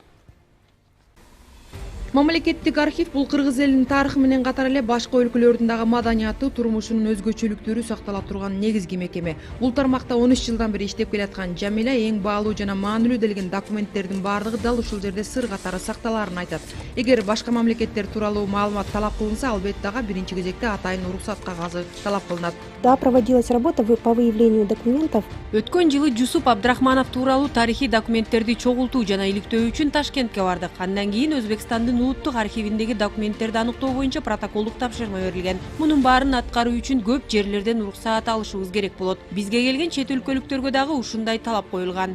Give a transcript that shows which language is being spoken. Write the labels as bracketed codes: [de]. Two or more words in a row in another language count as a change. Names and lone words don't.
[ky] Мамлекеттик архив бул кыргыз элинин тарыхы менен катар эле башка өлкөлөрдүн дагы маданияты, турмушунун өзгөчөлүктөрү сакталып турган негизги мекеме. Бул тармакта 13 жылдан бери иштеп келаткан Жамиля эң баалуу жана маанилүү делген документтердин бардыгы дал ушул жерде сыр катары сакталаарын айтат. Эгер башка мамлекеттер тууралуу маалымат талап кылынса, албетте ага биринчи кезекте атайын уруксат кагазы талап кылынат. Да, [ru] проводилась работа по выявлению документов. [ky] Өткөн жылы Жусуп Абдрахманов тууралуу тарыхый документтерди чогултуу жана иликтөө үчүн Ташкентке бардык. Андан кийин Өзбекстандын улуттук архивиндеги документтерди аныктоо боюнча протоколдук тапшырма берилген. Мунун баарын аткаруу үчүн көп жерлерден уруксаат алышыбыз керек болот. Бизге келген чет өлкөлүктөргө дагы ушундай талап коюлган.